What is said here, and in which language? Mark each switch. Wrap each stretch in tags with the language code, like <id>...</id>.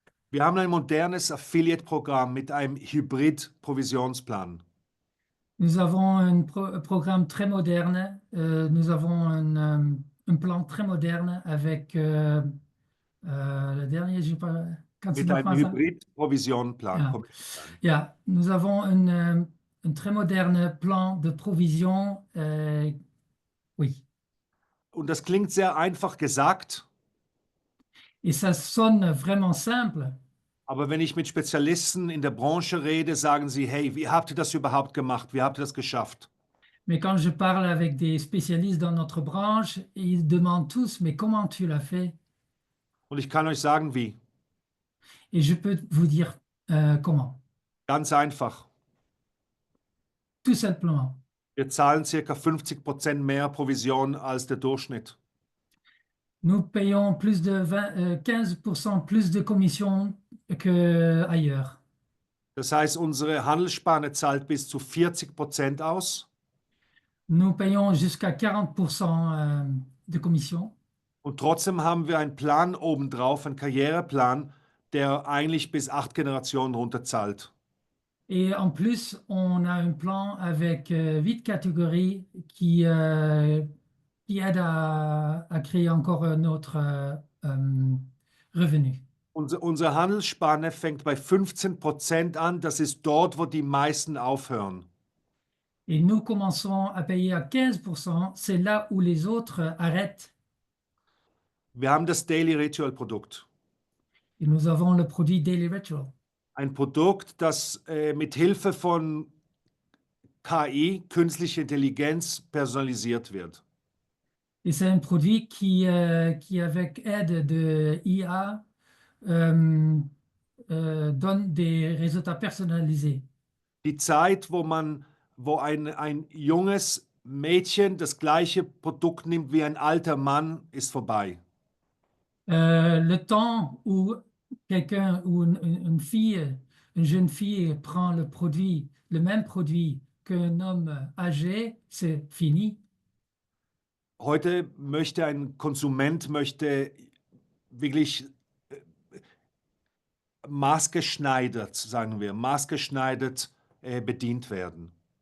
<de>Wir haben ein modernes Affiliate-Programm mit einem Hybrid-Provisionsplan.</de> <fr>Nous avons un programme très moderne. Nous avons un plan très moderne avec le dernier, je sais pas,</fr> <de>Mit einem Hybrid-Provisionplan. Ja,</de> <fr>nous avons un très moderne plan de provision. Oui.</fr> <de>Und das klingt sehr einfach gesagt.</de> <fr>Et ça sonne vraiment simple.</fr> <de>Aber wenn ich mit Spezialisten in der Branche rede, sagen sie, hey, wie habt ihr das überhaupt gemacht? Wie habt ihr das geschafft?</de> <fr>Mais quand je parle avec des spécialistes dans notre branche, ils demandent tous, mais comment tu l'as fait?</fr> <de>Und ich kann euch sagen, wie.</de> <fr>Et je peux vous dire comment.</fr> <de>Ganz einfach.</de> <fr>Tout simplement.</fr> <de>Wir zahlen ca. 50% mehr Provision als der Durchschnitt.</de> <fr>Nous payons plus de 15% plus de commissions qu'ailleurs.</fr> <de>Das heißt, unsere Handelsspanne zahlt bis zu 40% aus.</de> <fr>Nous payons jusqu'à 40% de commission.</fr> <de>Und trotzdem haben wir einen Plan obendrauf, einen Karriereplan, der eigentlich bis 8 Generationen runterzahlt.</de> <fr>Et en plus, on a un plan avec 8 catégories qui aident à créer encore un autre revenu.</fr> <de>Unsere Handelsspanne fängt bei 15% an. Das ist dort, wo die meisten aufhören.</de> <fr>Et nous commençons à payer à 15%. C'est là où les autres arrêtent.</fr> <de>Wir haben das Daily Ritual Produkt.</de> <fr>Et nous avons le produit Daily Ritual.</fr> <de>Ein Produkt, das mit Hilfe von KI, künstliche Intelligenz, personnalisiert wird.</de> <fr>Et c'est un produit qui avec aide de IA, donne des résultats personnalisés.</fr> <de>Die Zeit, wo ein junges Mädchen das gleiche Produkt nimmt wie ein alter Mann, ist vorbei.</de> <fr>Le temps où quelqu'un ou une fille, une jeune fille prend le même produit qu'un homme âgé, c'est fini.</fr> <de>Heute möchte ein Konsument wirklich maßgeschneidert, sagen wir, maßgeschneidert bedient werden.</de>